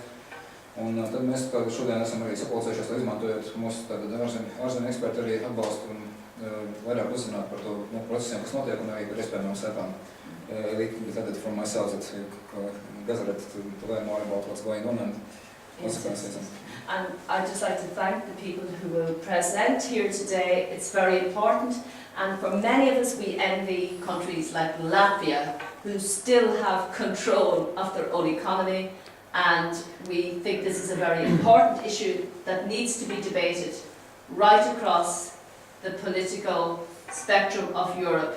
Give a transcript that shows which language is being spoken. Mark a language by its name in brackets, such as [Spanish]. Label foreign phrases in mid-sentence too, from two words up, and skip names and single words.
[Latvian] Un tad mēs šodien esam arī sapulcējušies, lai izmantojot mūsu ārzemju eksperti arī atbalstu un vairāk uzzināt par to procesiem, kas notiek, un arī par iespējamām sekām. [English] From myself, that gathered to learn more about what's going on and consequences. And I'd just like to thank the people who will present here today. It's very important, and for many of us, we envy countries like Latvia, who still have control of their own economy, and we think this is a very important issue that needs to be debated right across the political spectrum of Europe.